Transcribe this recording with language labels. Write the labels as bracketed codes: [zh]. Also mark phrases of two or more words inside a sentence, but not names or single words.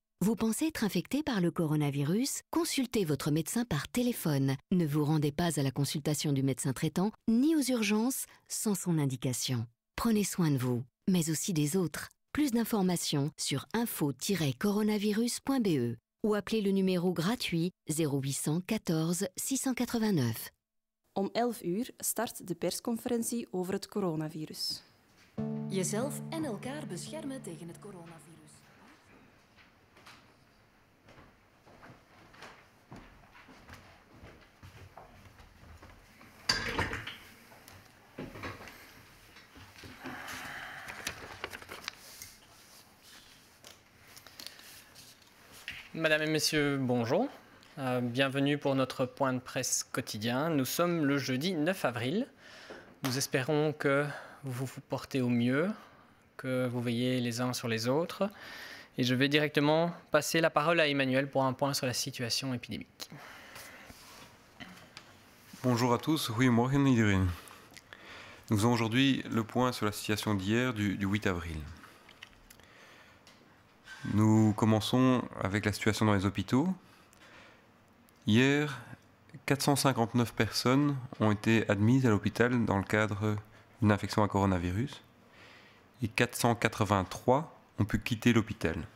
[fr] Vous pensez être infecté par le coronavirus? Consultez votre médecin par téléphone. Ne vous rendez pas à la consultation du médecin traitant ni aux urgences sans son indication. Prenez soin de vous, mais aussi des autres. Plus d'informations sur info-coronavirus.be ou appelez le numéro gratuit 0800 14 689. [nl] Om 11 uur start de persconferentie over het coronavirus. Jezelf en elkaar beschermen tegen het coronavirus. [fr] Mesdames et messieurs, bonjour. Bienvenue pour notre point de presse quotidien. Nous sommes le jeudi 9 avril. Nous espérons que vous vous portez au mieux, que vous veillez les uns sur les autres. Et je vais directement passer la parole à Emmanuel pour un point sur la situation épidémique. Bonjour à tous, [nl] goedemorgen iedereen. [fr] Nous faisons aujourd'hui le point sur la situation d'hier, du 8 avril. Nous commençons avec la situation dans les hôpitaux. Hier, 459 personnes ont été admises à l'hôpital dans le cadre d'une infection à coronavirus et 483 ont pu quitter l'hôpital.